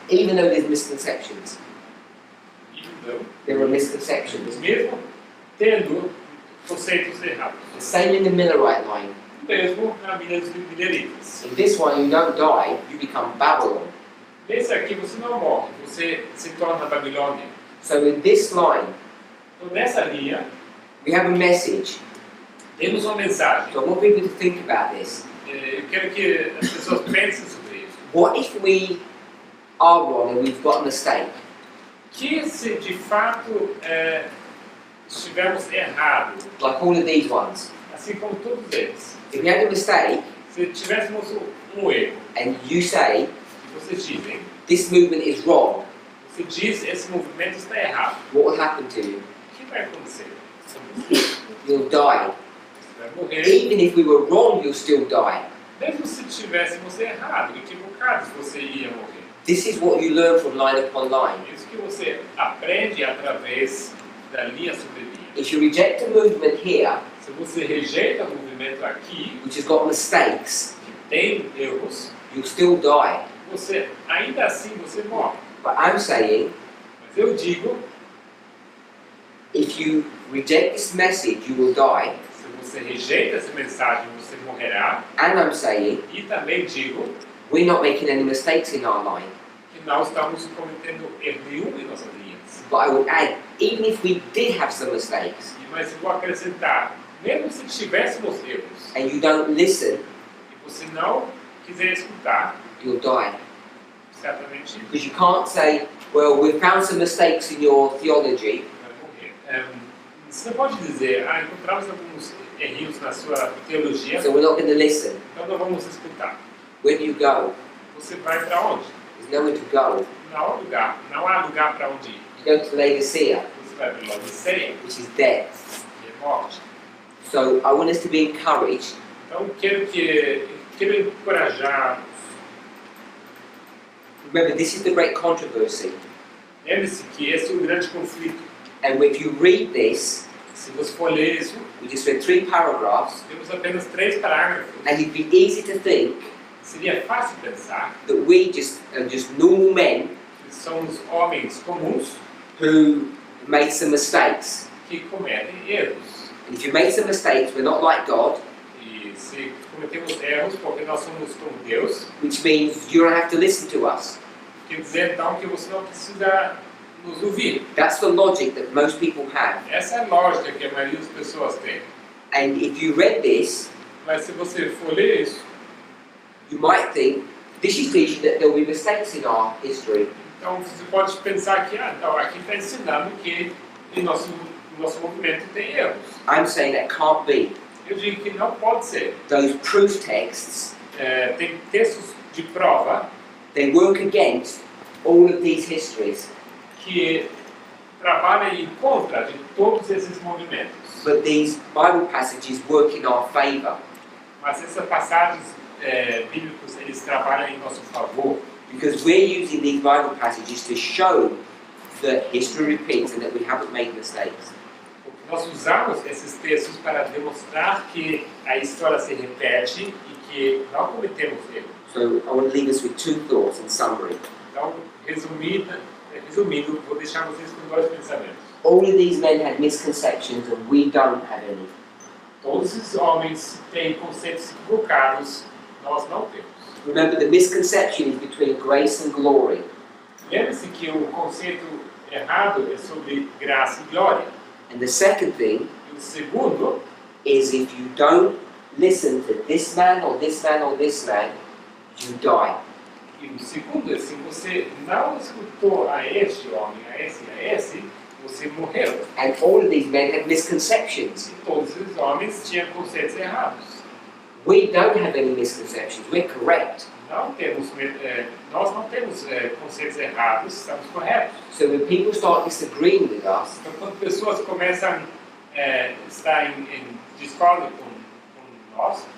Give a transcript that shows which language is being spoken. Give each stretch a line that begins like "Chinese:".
English: Even though there's misconceptions.
Portuguese: Então,
English: There are misconceptions.
Portuguese: mesmo tendo conceitos errados.
English: The same in the Millerite line.
Portuguese: Mesmo na milha dos mileritas.
English: In this one, you don't die, you become Babylon.
Portuguese: Nesse aqui você não morre, você se torna Babilônia.
English: So in this line,
Portuguese: Então nessa linha,
English: we have a message.
Portuguese: temos uma mensagem.
English: So I want people to think about this.
Portuguese: Eu quero que as pessoas pensem sobre isso.
English: What if we are wrong and we've got a mistake?
Portuguese: Que se de fato estivermos errados,
English: Like all of these ones.
Portuguese: assim como todos eles,
English: If we had a mistake
Portuguese: se tivéssemos um erro,
English: and you say,
Portuguese: e vocês dizem,
English: this movement is wrong,
Portuguese: você diz esse movimento está errado,
English: what will happen to you?
Portuguese: o que vai acontecer? Você
English: You'll die.
Portuguese: vai morrer.
English: Even if we were wrong, you'll still die.
Portuguese: Mesmo se tivéssemos errado, equivocados, você ia morrer.
English: This is what you learn from line upon line.
Portuguese: Isso que você aprende através da linha sobre linha.
English: If you reject a movement here,
Portuguese: Se você rejeita o movimento aqui,
English: which has got mistakes,
Portuguese: que tem erros,
English: you'll still die.
Portuguese: você ainda assim você morre.
English: But I'm saying,
Portuguese: Mas eu digo,
English: if you reject this message, you will die.
Portuguese: se você rejeita essa mensagem, você morrerá.
English: And I'm saying,
Portuguese: E também digo
English: we're not making any mistakes in our line.
Portuguese: que não estamos cometendo erro nenhum em nossas linhas.
English: But I would add, even if we did have some mistakes,
Portuguese: Mas eu vou acrescentar, mesmo se tivéssemos erros,
English: and you don't listen,
Portuguese: e você não quiser escutar,
English: you'll die.
Portuguese: certamente
English: Because you can't say, well, we found some mistakes in your theology,
Portuguese: vai morrer. Você não pode dizer, encontramos alguns erros na sua teologia,
English: so we're not going to listen.
Portuguese: então não vamos escutar.
English: Where do you go?
Portuguese: Você vai para onde?
English: There's nowhere to go.
Portuguese: Não há lugar para onde ir.
English: You go to Laodicea,
Portuguese: Você vai para Laodiceia,
English: which is death.
Portuguese: e é morte.
English: So I want us to be encouraged.
Portuguese: Então quero encorajar.
English: Remember, this is the great controversy.
Portuguese: Lembre-se que esse é o grande conflito.
English: And if you read this,
Portuguese: Se você for ler isso,
English: we just read 3 paragraphs,
Portuguese: temos apenas 3 parágrafos.
English: and it'd be easy to think
Portuguese: Seria fácil pensar
English: that we are just normal men
Portuguese: que somos homens comuns
English: who made some mistakes.
Portuguese: que cometem erros.
English: And if you made some mistakes, we're not like God,
Portuguese: E se cometemos erros porque nós somos como Deus,
English: which means you don't have to listen to us.
Portuguese: quer dizer então que você não precisa nos ouvir.
English: That's the logic that most people have.
Portuguese: Essa é a lógica que a maioria das pessoas tem.
English: And if you read this,
Portuguese: Mas se você for ler isso,
English: you might think this is teaching that there will be mistakes in our history.
Portuguese: então você pode pensar que então, aqui está ensinando que em nosso movimento tem erros.
English: I'm saying that can't be.
Portuguese: Eu digo que não pode ser.
English: Those proof texts,
Portuguese: Tem textos de prova
English: they work against all of these histories.
Portuguese: que trabalham em contra de todos esses movimentos.
English: But these Bible passages work in our favor
Portuguese: Mas essas passagens bíblicas, eles trabalham em nosso favor.
English: because we're using these Bible passages to show that history repeats and that we haven't made mistakes.
Portuguese: Porque nós usamos esses textos para demonstrar que a história se repete e que não cometemos erros.
English: So I want to leave us with 2 thoughts in summary.
Portuguese: Então, resumindo, vou deixar vocês com 2 pensamentos.
English: All of these men had misconceptions and we don't have any.
Portuguese: Todos esses homens têm conceitos equivocados, nós não temos.
English: Remember, the misconception is between grace and glory.
Portuguese: Lembre-se que o conceito errado é sobre graça e glória.
English: And the second thing
Portuguese: E o segundo
English: is if you don't listen to this man or this man or this man, you die.
Portuguese: E o segundo é, se você não escutou a este homem, a esse, você morreu.
English: And all of these men had misconceptions.
Portuguese: E todos os homens tinham conceitos errados.
English: We don't have any misconceptions. We're correct.
Portuguese: Nós não temos conceitos errados, estamos corretos.
English: So when people start disagreeing with us,
Portuguese: Então, quando pessoas começam a estar em discórdia com nós,